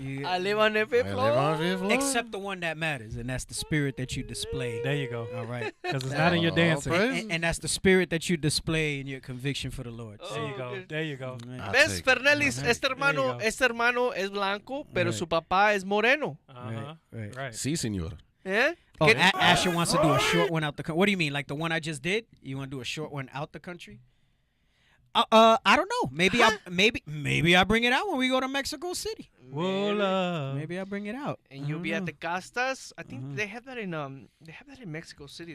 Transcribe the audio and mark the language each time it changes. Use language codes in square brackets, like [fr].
[en] I live on the fifth floor. Except the one that matters, and that's the spirit that you display. There you go. All right. Because it's not in your dancing. And that's the spirit that you display in your conviction for the Lord. There you go. [es] ¿Ves, Fernelis? Este hermano es blanco, pero su papá es moreno. [en] Right. [es] Sí, señor. ¿Eh? [en] Oh, Asher wants to do a short one out the country. What do you mean? Like the one I just did? You want to do a short one out the country? I don't know. Maybe I bring it out when we go to Mexico City. Maybe I bring it out. And you'll be at the castas. I think they have that in Mexico City.